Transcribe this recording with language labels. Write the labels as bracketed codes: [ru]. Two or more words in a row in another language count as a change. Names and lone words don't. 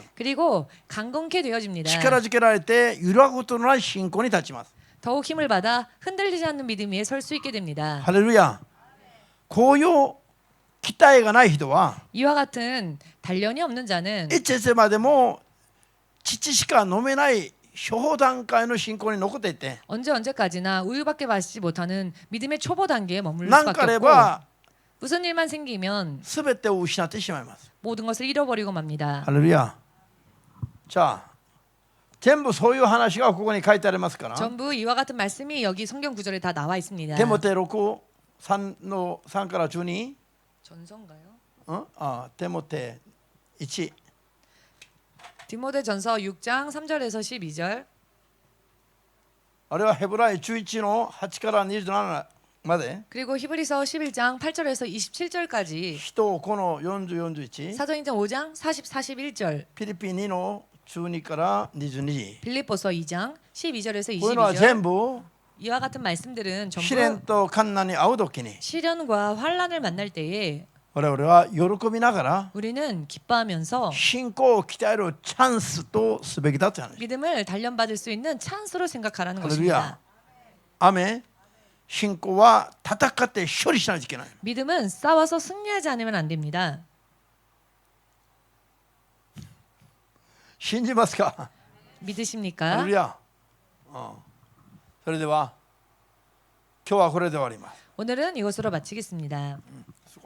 [ko] 그리고 강건케 되어집니다. [ja] 力づけられて揺らぐことのない信仰に立ちます。 [ko] 더욱 힘을 받아 흔들리지 않는 믿음 위에 설 수 있게 됩니다. [ja] ハレルヤ。こういう期待がない人は [ko] 이와 같은 단련이 없는 자는 [ja] いついつまでも乳しか飲めない初歩段階の信仰に残っていて、 [ko] 언제까지나 우유밖에 마시지 못하는 믿음의 초보 단계에 머무를 [ja] なんかあ [ko] 수밖에 [ja] れ [ko] 없고 [ja] ば [ko] 무슨 일만 생기면 [ja] 全てを失ってしまいます。 [ko] 모든 것을 잃어버리고 맙니다. [ja] ハレルヤ。じゃあ全部そういう話がここに書いてありますから、 [ko] 전부 이와 같은 말씀이 여기 성경 구절에 다 나와 있습니다. [ja] テモテ6、3から12、 [ko] 전서인가요? [ja] テモテ1、 [ko] 디모데전서 6장 3절에서 12절 [ja] あれはヘブライ11の8から27まで、 [ko] 그리고 히브리서 11장 8절에서 27절까지 [ja] 人この40、41、 [ko] 사도행전 5장 40, 41절 [ja] フィリピン2の12から22、 [ko] 빌립보서 2장 12절에서 [ja] こういうのは [ko] 22절 [ja] 全部 [ko] 이와 같은 말씀들은 [ja] 試練 [ko] 전부 [ja] と困難に遭う時に [ko] 시련과 환란을 만날 때에 [ja] 我々は喜びながら [ko] 우리는 기뻐하면서 [ja] 信仰を鍛えるチャンスとすべきだという話。 [ko] 믿음을 단련받을 수 있는 찬스로 생각하라는 할렐루야. 것입니다. [ja] アメン。信仰は戦って勝利しないといけない。 [ko] 믿음은 싸워서 승리하지 않으면 안 됩니다. [ja] 信じますか？ハ [ko] 믿으십니까? [ja] レルヤ。それでは今日はこれで終わります。 [ko] 오늘은 이것으로 마치겠습니다.